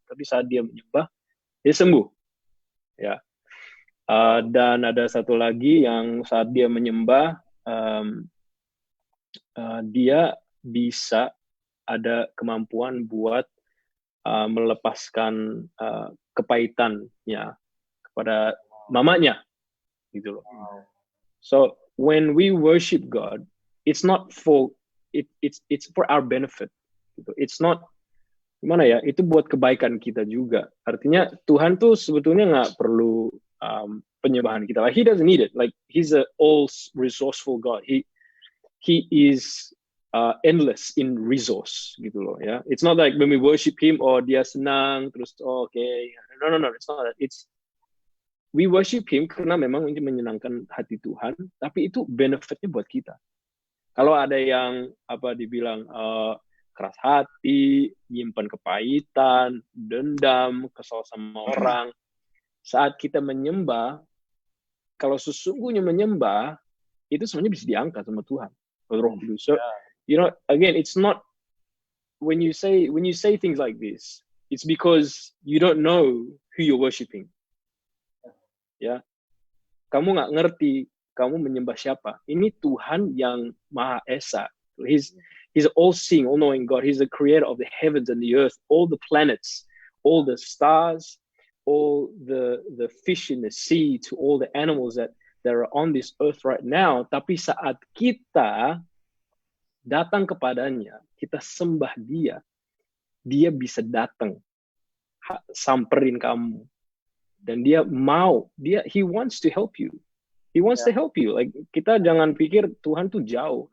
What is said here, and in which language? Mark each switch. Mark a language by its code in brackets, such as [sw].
[id] Tapi saat dia menyembah, dia sembuh. Ya. Dan ada satu lagi yang saat dia menyembah, um, dia bisa ada kemampuan buat melepaskan kepahitannya kepada mamanya gitu loh. [en] So when we worship God, it's not for it's for our benefit. [id] Gitu. [en] It's not [id] gimana ya? Itu buat kebaikan kita juga. Artinya Tuhan tuh sebetulnya nggak perlu penyembahan kita. [en] Like, He doesn't need it. Like He's a all resourceful God. He is endless in resource [id] gitu loh ya. [en] It's not like when we worship Him [id] dia senang terus [en] okay. No. It's not that. It's we worship Him [id] karena memang ini menyenangkan hati Tuhan, tapi itu benefitnya buat kita. Kalau ada yang dibilang keras hati, nyimpan kepahitan, dendam, kesal sama orang, saat kita menyembah, kalau sesungguhnya menyembah, itu sebenarnya bisa diangkat sama Tuhan. Roh Kudus. [en] So, again, it's not when you say things like this, it's because you don't know who you're worshiping. [id] Ya, kamu nggak ngerti kamu menyembah siapa. Ini Tuhan yang Maha Esa. [en] He's all-seeing, all-knowing God. He's the creator of the heavens and the earth, all the planets, all the stars, all the fish in the sea, to all the animals that are on this earth right now. [id] Tapi saat kita datang kepadanya, kita sembah dia bisa datang, samperin kamu. [en] Dan he wants to help you. He wants to help you. [id] Like, kita jangan pikir Tuhan tuh jauh.